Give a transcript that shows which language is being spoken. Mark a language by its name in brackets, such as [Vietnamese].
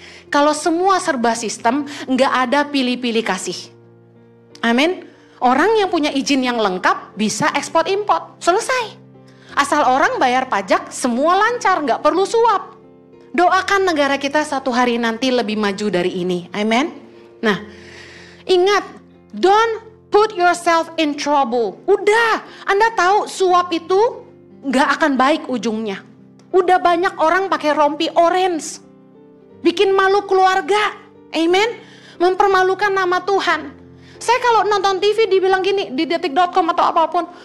[Indonesian] Kalau semua serba sistem, nggak ada pilih-pilih kasih. Amin. Orang yang punya izin yang lengkap bisa ekspor import. Selesai. Asal orang bayar pajak, semua lancar, nggak perlu suap. Doakan negara kita satu hari nanti lebih maju dari ini. Amin. Nah, ingat, [English] don't put yourself in trouble. [Indonesian] Udah, Anda tahu suap itu nggak akan baik ujungnya. Udah banyak orang pakai rompi orange. Bikin malu keluarga. Amen. Mempermalukan nama Tuhan. Saya kalau nonton TV dibilang gini di detik.com atau apapun.